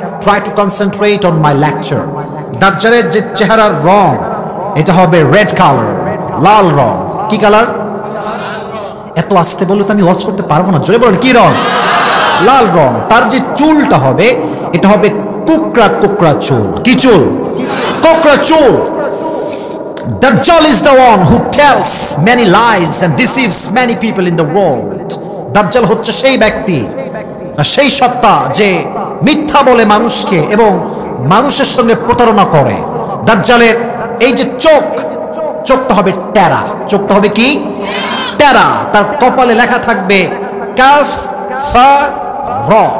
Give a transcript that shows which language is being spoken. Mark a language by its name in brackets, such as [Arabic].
[English] Try to concentrate on my lecture. [Bangla] দাজ্জালের যে চেহারার রং, এটা হবে রেড কালার, লাল রং। কি কালার? এত আস্তে বললে তো আমি ওয়াজ করতে পারবো না, জোরে বলেন কি রং? লাল রং। তার যে চুলটা হবে, এটা হবে কুকড়া কুকড়া চুল। কি চুল? কুকড়া চুল। [English] Dajjal is the one who tells many lies and deceives many people in the world. [Bangla] দাজ্জাল হচ্ছে সেই ব্যক্তি, সেই সত্তা যে মিথ্যা বলে মানুষকে এবং মানুষের সঙ্গে প্রতারণা করে। দাজ্জালের এই যে চোখটা হবে টেরা। চোখটা হবে কি? টেরা। তার কপালে লেখা থাকবে কাফ ফা র।